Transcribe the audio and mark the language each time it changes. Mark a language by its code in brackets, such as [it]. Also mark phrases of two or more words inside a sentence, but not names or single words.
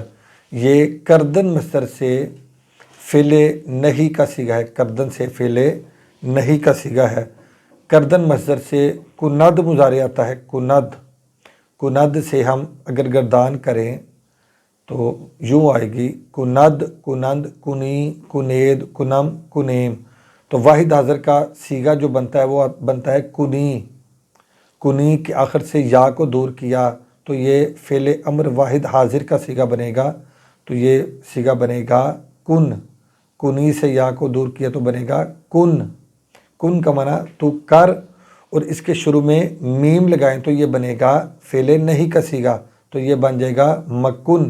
[ur] یہ کردن مصدر سے فعل نہیں کا صیغہ ہے، کردن سے فعل نہیں کا صیغہ ہے۔ کردن مصدر سے کند مضارع آتا ہے، کند۔ کند سے ہم اگر گردان کریں تو یوں آئے گی [fa] کند، کنند، کنی، کنید، کنم، کنیم۔ [ur] تو واحد حاضر کا صیغہ جو بنتا ہے وہ بنتا ہے کنی۔ کنی کے آخر سے یا کو دور کیا تو یہ فعل امر واحد حاضر کا صیغہ بنے گا، تو یہ صیغہ بنے گا کن۔ کنی سے یا کو دور کیا تو بنے گا کن۔ کن کا معنی تو کر، اور اس کے شروع میں میم لگائیں تو یہ بنے گا فعل نہیں کا صیغہ، تو یہ بن جائے گا مکن۔